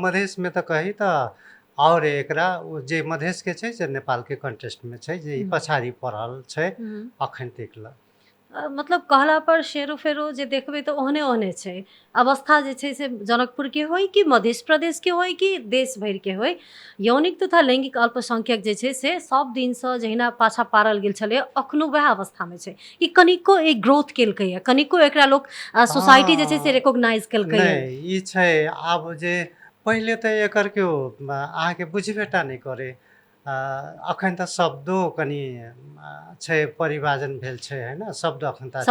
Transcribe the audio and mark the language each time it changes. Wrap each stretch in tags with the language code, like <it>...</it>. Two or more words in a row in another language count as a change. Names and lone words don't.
<mai>मधेश में तो कही तो और एकरा जे मधेश के छै, जे नेपाल के कंटेस्ट में छै, जे पछाड़ी पड़ल छै अखन तक ला। मतलब कहला पर शेरो फेरो जे देखबे तो ओहने ओहने छै अवस्था, जे छै से जनकपुर के होय कि मध्य प्रदेश के होय कि देश भर के होय, यौनिक तथा लैंगिक अल्पसंख्यक जे छै से सब दिन से जहिना पाछा पारल गेल छले अखनो वह अवस्था में छै कि कनिको एक ग्रोथ केलकै है, कनिको एकरा लोग सोसाइटी जे छै से रिकॉग्नाइज केलकै है। नहीं ई छै आब जे पहले तो एकर क्यों अहाँ के बुझबेटा नहीं करे। अखन त शब्दो कनि छै, परिभाषण भेल छै है ना, शब्द अखन त</mai>